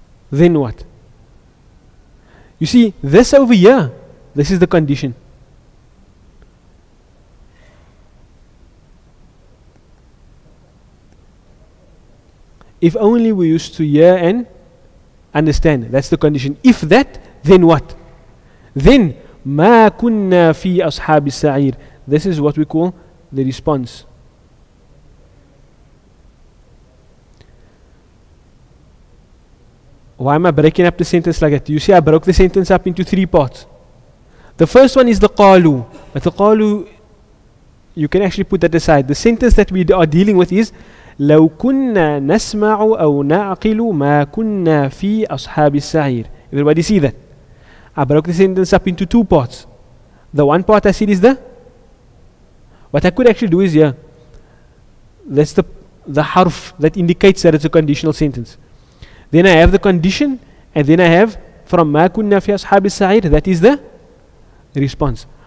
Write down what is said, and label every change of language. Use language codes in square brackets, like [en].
[en] Then what? You see, this over here, this is the condition. If only we used to hear and understand, that's the condition. If that, then what? [ar] Then ما كنا في أصحاب السعير. [en] This is what we call the response. Why am I breaking up the sentence like that? You see, I broke the sentence up into three parts. The first one is the qalu. But the qalu, you can actually put that aside. The sentence that we are dealing with is [ar] لو كنا نسمع أو نعقل ما كنا في أصحاب السعير. [en] Everybody see that? I broke the sentence up into two parts. The one part I said is what I could actually do is here. That's the harf that indicates that it's a conditional sentence. Then I have the condition, and then I have from [ar] ما كنا في أصحاب السعير, [en] that is the response.